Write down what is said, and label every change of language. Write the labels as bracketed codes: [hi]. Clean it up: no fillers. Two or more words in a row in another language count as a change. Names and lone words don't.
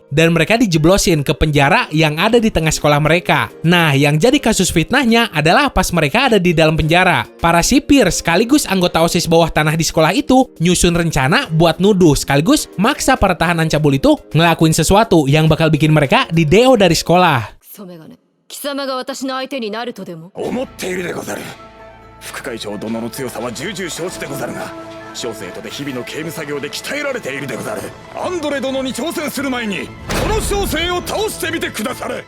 [id] Dan mereka dijeblosin ke penjara yang ada di tengah sekolah mereka. Nah, yang jadi kasus fitnahnya adalah pas mereka ada di dalam penjara. Para sipir sekaligus anggota OSIS bawah tanah di sekolah itu nyusun rencana buat nuduh sekaligus maksa para tahanan cabul itu ngelakuin sesuatu yang bakal bikin mereka di DO dari sekolah. [ja] 貴様が私の相手になるとでも思っているでござる。副会長殿の強さは重々承知でござるが、小生とで日々の刑務作業で鍛えられているでござる。アンドレ殿に挑戦する前にこの小生を倒してみてくだされ。